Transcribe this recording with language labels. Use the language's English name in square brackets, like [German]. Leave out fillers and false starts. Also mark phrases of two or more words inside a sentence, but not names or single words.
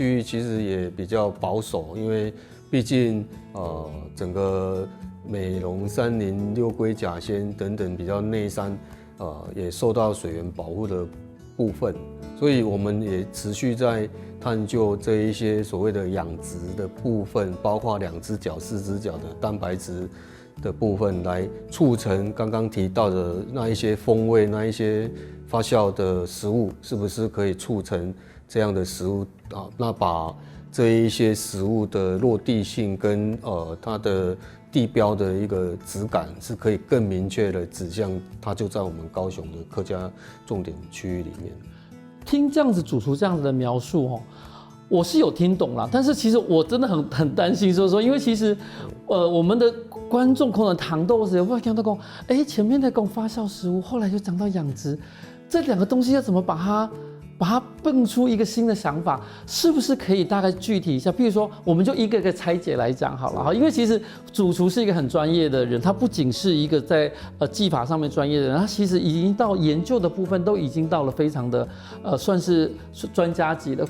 [Chinese] 區域其實也比較保守，因為畢竟整個美濃山林、六龜甲仙等等比較內山，也受到水源保護的部分，所以我們也持續在探究這一些所謂的養殖的部分，包括2隻腳、4隻腳的蛋白質的部分，來促成剛剛提到的那一些風味、那一些發酵的食物，是不是可以促成這樣的食物啊？那把這一些食物的落地性跟它的地標的一個質感，是可以更明確的指向它就在我們高雄的客家重點區域裡面。聽這樣子主廚這樣子的描述，我是有聽懂啦，但是其實我真的很擔心說，因為其實我們的觀眾可能糖豆時會看到講，前面在講發酵食物，後來就講到養殖，这两个东西要怎么把它蹦出一个新的想法，是不是可以大概具体一下？譬如说，我们就一个个拆解来讲好了哈，因为其实主厨是一个很专业的人，他不仅是一个在技法上面专业的人，他其实已经到研究的部分都已经到了非常的算是专家级了。